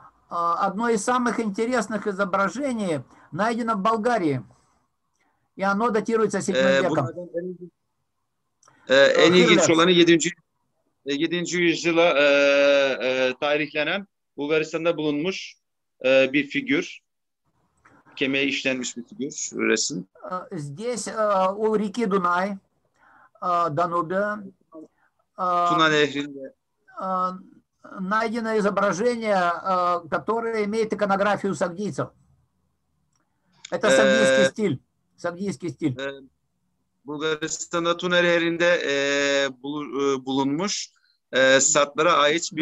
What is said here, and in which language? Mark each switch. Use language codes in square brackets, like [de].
[ru] Одно из самых интересных изображений найдено в Болгарии. И оно датируется 7 веком. [tr] Bunlardan en ilginç olanı 7. yüzyıla tarihlenen Bulgaristan'da bulunmuş bir figür. Kemiğe işlenmiş bir figür, resim. [ru] Здесь у реки Дунай, Данубе, [tr] Tuna Nehri'nde [ru] найдено изображение, которое имеет иконографию сагдийцев. Это сагдийский стиль. Сагдийский стиль. [tr] Bulgaristan'da Tuna Nehri'nde bulunmuş Satlara ait bir